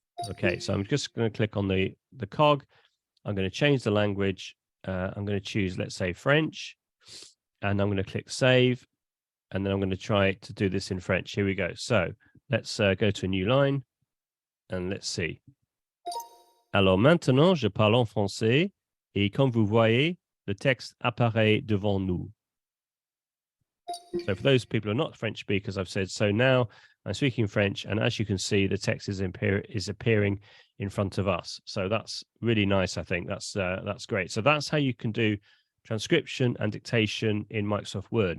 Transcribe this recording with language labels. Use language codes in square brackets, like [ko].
[en] Okay, so I'm just going to click on the cog. I'm going to change the language. I'm going to choose, let's say, French, and I'm going to click save, and then I'm going to try to do this in French. Here we go. So let's go to a new line, and let's see. [fr] Alors maintenant, je parle en français, et comme vous voyez, le texte apparaît devant nous. [en] So for those people who are not French speakers, I've said, so now I'm speaking French, and as you can see, the text is appearing in front of us. So that's really nice, I think. That's great. So that's how you can do transcription and dictation in Microsoft Word.